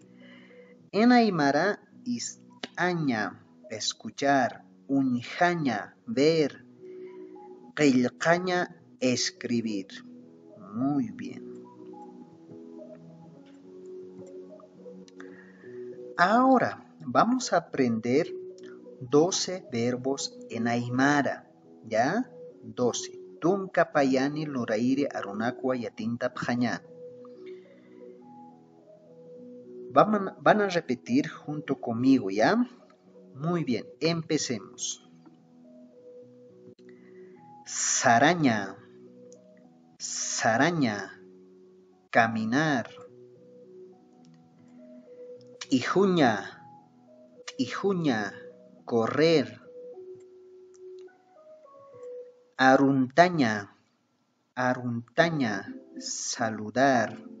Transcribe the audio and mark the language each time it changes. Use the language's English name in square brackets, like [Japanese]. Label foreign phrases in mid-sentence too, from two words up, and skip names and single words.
[Spanish] En Aymara, istaña, escuchar, unjaña, ver, qillqaña, escribir. Muy bien. Ahora vamos a aprender 12 verbos en Aymara, ¿ya? 12. [Aymara] Tunka payani luraire arunakwa yatinta pjaña. [Spanish] Van a repetir junto conmigo, ¿ya? Muy bien, empecemos. [Aymara] Saraña, saraña, caminar. Tijuña, tijuña, correr. Aruntaña, aruntaña, saludar.